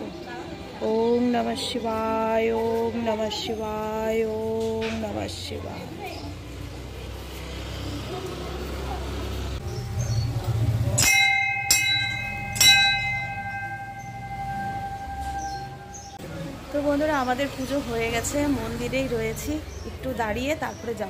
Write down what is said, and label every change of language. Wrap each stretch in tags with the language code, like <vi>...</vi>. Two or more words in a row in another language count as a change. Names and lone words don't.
<sa>ওম নমঃ শিবায়, ওম নমঃ শিবায়, ওম নমঃ শিবায়।</sa> <bn>তো বন্ধুরা, আমাদের পুজো হয়ে গেছে, মন্দিরেই রয়েছি, একটু দাঁড়িয়ে তারপরে যাব।</bn>